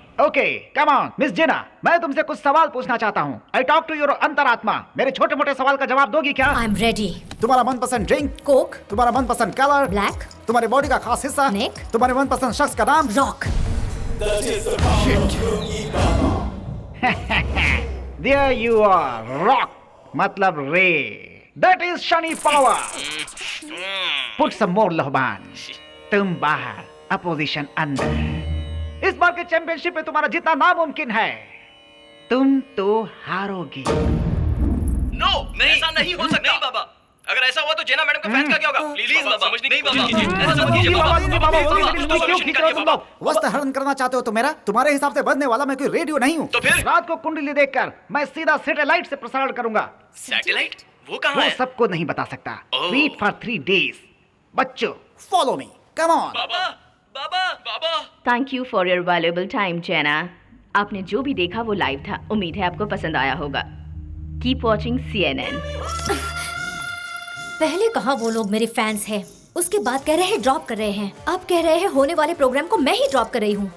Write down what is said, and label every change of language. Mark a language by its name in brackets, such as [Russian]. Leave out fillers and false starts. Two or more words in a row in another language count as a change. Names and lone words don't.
[Hindi] ओके, [English] come on [Hindi] मिस जेना, मैं तुमसे कुछ सवाल पूछना चाहता हूँ। [English] I talk to your अंतरात्मा। [Hindi] मेरे छोटे मोटे सवाल का जवाब दोगी क्या? [English] I am ready. [Hindi] तुम्हारा मनपसंद ड्रिंक? कोक। तुम्हारा मनपसंद कलर? ब्लैक। तुम्हारे बॉडी का खास हिस्सा? नेक। तुम्हारे मनपसंद शख्स का नाम? रॉक। [English] There you are, rock मतलब रे. That is shiny power. Put some more [Hindi] लोहबान. तुम बाहर, अपोजिशन अंदर. इस बार के चैंपियनशिप में तुम्हारा जीतना नामुमकिन है. तुम तो हारोगी. नो, नहीं, ऐसा नहीं हो सकता. नहीं बाबा. अगर ऐसा हुआ तो जेना मैडम का फैन का क्या होगा? प्लीज बाबा, समझने की कोशिश कीजिए. ऐसा मत कीजिए बाबा. क्यों खींच रहे हो तुम लोग? वस्त्र हरण करना चाहते हो तो मेरा तुम्हारे हिसाब से बजने वाला मैं कोई रेडियो नहीं हूँ. तो फिर रात को कुंडली देखकर मैं सीधा सैटेलाइट से प्रसारण करूंगा. सैटेलाइट? वो कहाँ वो है? सबको नहीं बता सकता. [English] Read for 3 days. बच्चों, follow me. Come on. [Hindi] बाबा, बाबा, बाबा. [English] thank you for your valuable time [Hindi] जेना. आपने जो भी देखा वो लाइव था. उम्मीद है आपको पसंद आया होगा. [English] keep watching CNN. [Hindi] पहले कहा वो लोग मेरे फैंस हैं, उसके बाद कह रहे हैं ड्रॉप कर रहे हैं, अब कह रहे हैं होने वाले प्रोग्राम को मैं ही ड्रॉप कर रही हूँ.